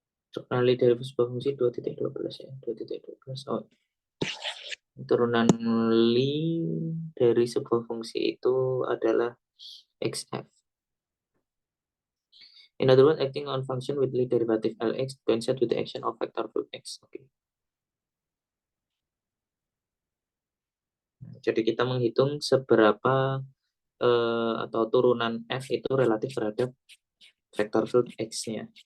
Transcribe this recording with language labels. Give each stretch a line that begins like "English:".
Indonesian: Turunan Lie dari sebuah fungsi 2.12 ya. 2.12. Oh, turunan Lie dari sebuah fungsi itu adalah xf.
English: In other words, acting on function with Lie derivative Lx coincide with the action of vector field x. Okay.
Indonesian: Jadi kita menghitung seberapa atau turunan f itu relatif terhadap vector field x-nya.